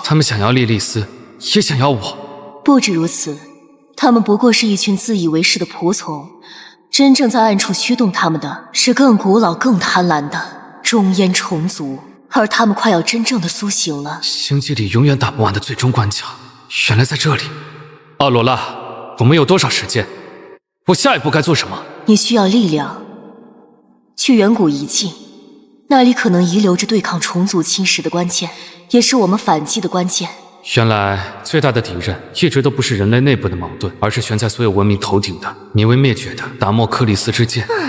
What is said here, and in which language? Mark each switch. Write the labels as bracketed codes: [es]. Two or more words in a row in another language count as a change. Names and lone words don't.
[zh] 他們想要莉莉絲，也想要我。不止如此，他們不過是一群自以為是的仆從，真正在暗處驅動他們的是更古老、更貪婪的中烟蟲族，而他們快要真正的甦醒了。星際裡永遠打不完的最終關卡，原來在這裡。奧羅拉，我們有多少時間？我下一步該做什麼？你需要力量，去遠古遺跡，那裡可能遺留着对抗蟲族侵蝕的關鍵，也是我們反擊的關鍵。原來最大的敵人一直都不是人類內部的矛盾，而是懸在所有文明頭頂的你未滅絕的達莫克里斯之劍。